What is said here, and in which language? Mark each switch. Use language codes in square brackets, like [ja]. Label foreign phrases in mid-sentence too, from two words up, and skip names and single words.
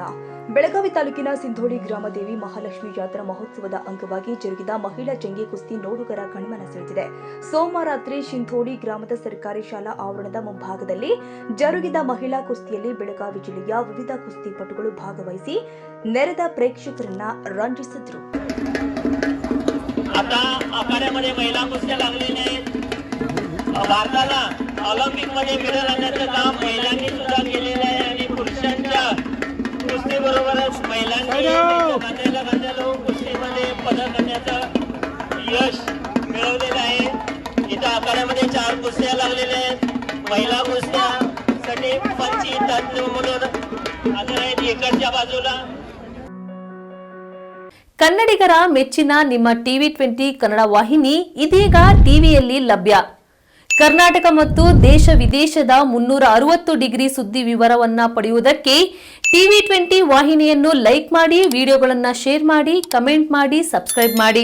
[kn] ಬೆಳಗಾವಿ ತಾಲೂಕಿನ ಸಿಂಧೋಳಿ ಗ್ರಾಮ ದೇವಿ ಮಹಾಲಕ್ಷ್ಮಿ ಜಾತ್ರಾ ಮಹೋತ್ಸವದ ಅಂಗವಾಗಿ ಜರುಗಿದ ಮಹಿಳಾ ಜಂಗಿ ಕುಸ್ತಿ ನೋಡುಗರ ಗಮನ ಸೆಳೆದಿದೆ. ಸೋಮವಾರ ರಾತ್ರಿ ಸಿಂಧೋಳಿ ಗ್ರಾಮದ ಸರ್ಕಾರಿ ಶಾಲಾ ಆವರಣದ ಮುಂಭಾಗದಲ್ಲಿ ಜರುಗಿದ ಮಹಿಳಾ ಕುಸ್ತಿಯಲ್ಲಿ ಬೆಳಗಾವಿ ಜಿಲ್ಲೆಯ ವಿವಿಧ ಕುಸ್ತಿಪಟುಗಳು ಭಾಗವಹಿಸಿ ನೆರೆದ ಪ್ರೇಕ್ಷಕರನ್ನ ರಂಜಿಸಿದರು. [mr] भारताला ऑलिम्पिक मध्ये मेडल आणण्याचं काम महिलांनी सुद्धा केलेलं आहे आणि पुरुषांच्या कुस्तीबरोबरच महिलांनी खांद्याला कुस्तीमध्ये पदक आणण्याचं यश मिळवलेलं आहे. इथं आखाड्यामध्ये 4 कुस्त्या लागलेल्या आहेत. महिला कुस्त्यासाठी 25 तज्ञ म्हणून हजर आहेत इकडच्या बाजूला. [kn] ಕನ್ನಡಿಗರ ಮೆಚ್ಚಿನ ನಿಮ್ಮ ಟಿವಿ 20 ಕನ್ನಡ ವಾಹಿನಿ ಇದೀಗ ಟಿವಿಯಲ್ಲಿ ಲಭ್ಯ. ಕರ್ನಾಟಕ ಮತ್ತು ದೇಶ ವಿದೇಶದ 360 ಡಿಗ್ರಿ ಸುದ್ದಿ ವಿವರವನ್ನ ಪಡೆಯುವುದಕ್ಕೆ ಟಿವಿ 20 ವಾಹಿನಿಯನ್ನು ಲೈಕ್ ಮಾಡಿ, ವಿಡಿಯೋಗಳನ್ನು ಶೇರ್ ಮಾಡಿ, ಕಮೆಂಟ್ ಮಾಡಿ, ಸಬ್ಸ್ಕ್ರೈಬ್ ಮಾಡಿ.